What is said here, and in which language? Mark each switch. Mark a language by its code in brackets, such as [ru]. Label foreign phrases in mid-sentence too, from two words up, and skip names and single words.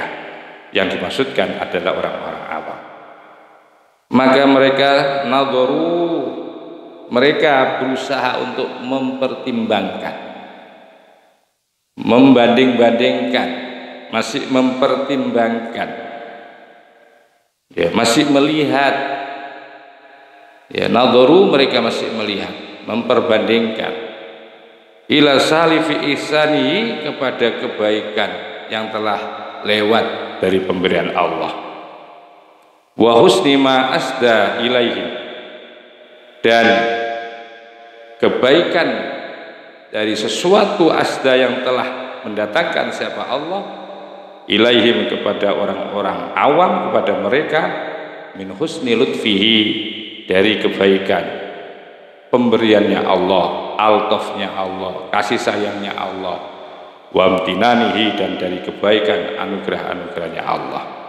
[id] Yang dimaksudkan adalah orang-orang awam. Maka mereka nadharu, mereka berusaha untuk mempertimbangkan, membanding-bandingkan, masih mempertimbangkan, ya, masih melihat, ya, nadharu, mereka masih melihat, memperbandingkan, [ar] إلى سالف إحسانه, [id] kepada kebaikan yang telah lewat dari pemberian Allah, [ar] وحسن ما أسدى إليهم, [id] dan kebaikan dari sesuatu asda yang telah mendatangkan siapa Allah, ilaihim, kepada orang-orang awam, kepada mereka, [ar] من حسن لطفه, [id] dari kebaikan pemberiannya Allah, altofnya Allah, kasih sayangnya Allah, [ar] وامتنانه, [id] dan dari kebaikan anugerah-anugerahnya Allah.